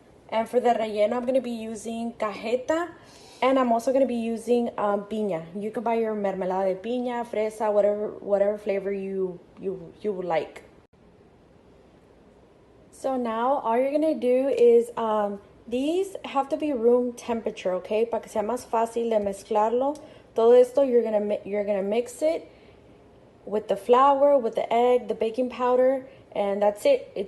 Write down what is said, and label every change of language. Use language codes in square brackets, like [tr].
[en] And for the relleno, I'm going to be using cajeta, and I'm also going to be using pina. You can buy your [es] mermelada de pina, fresa, [en] whatever flavor you would like. So now all you're going to do is these have to be room temperature, okay? [es] Para que sea más fácil de mezclarlo. Todo esto [en] you're gonna mix it with the flour, with the egg, the baking powder, and that's it.